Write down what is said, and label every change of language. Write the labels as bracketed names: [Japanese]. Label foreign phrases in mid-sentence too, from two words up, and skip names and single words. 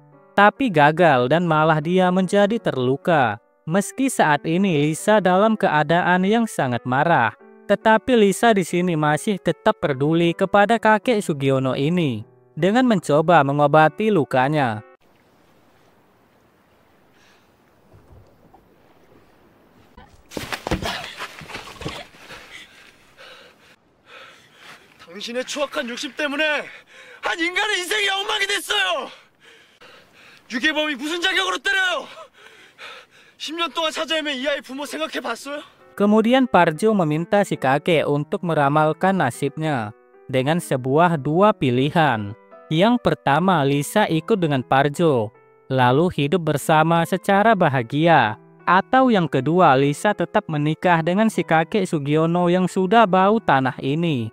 [Indonesian] Tapi gagal dan malah dia menjadi terluka. Meski saat ini Lisa dalam keadaan yang sangat marah, tetapi Lisa di sini masih tetap peduli kepada kakek Sugiono ini dengan mencoba mengobati lukanya. [Korean] 당신의 추악한 욕심 때문에 한 인간의 인생이 엉망이 됐어요. 유괴범이 무슨 자격으로 때려요? 10년 동안 찾아 헤맨 이 아이 부모 생각해 봤어요? [Indonesian] Kemudian Parjo meminta si kakek untuk meramalkan nasibnya dengan dua pilihan. Yang pertama, Lisa ikut dengan Parjo, lalu hidup bersama secara bahagia. Atau yang kedua, Lisa tetap menikah dengan si kakek Sugiono yang sudah bau tanah ini.